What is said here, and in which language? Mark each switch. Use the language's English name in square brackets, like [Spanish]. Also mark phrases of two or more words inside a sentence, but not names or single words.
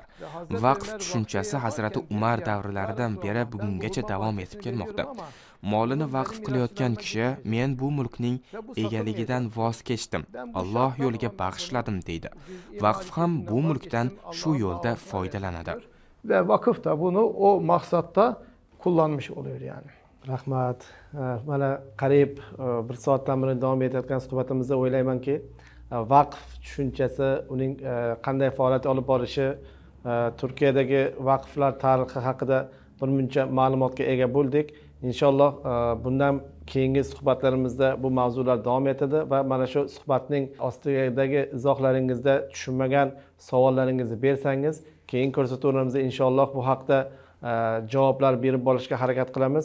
[Uzbek] Vaqf tushunchasi Hazrati Umar davrlaridan beri bugungacha davom etib kelmoqda. Molini vaqf qilayotgan kishi: "Men bu mulkning egaligidan voz kechdim, Alloh yo'liga bag'ishladim" deydi. Vaqf ham bu mulkdan shu yo'lda foydalanadi. [Turkish] Ve vakıf da bunu o maksatta kullanmış oluyor yani. [Uzbek] Rahmat. Mana qariyb bir soatdan beri davom etayotgan suhbatimizda o'ylaymanki, vaqf tushunchasi, uning qanday faoliyat olib borishi, Turkiyadagi vaqflar tarixi haqida birmuncha ma'lumotga ega bo'ldik. Inshaalloh bundan keyingi suhbatlarimizda bu mavzular davom etadi va mana shu suhbatning ostidagi izohlaringizda tushunmagan savollaringizni bersangiz, keyin ko'rsatuvlarimizda inshaalloh bu haqda javoblar berib borishga harakat qilamiz.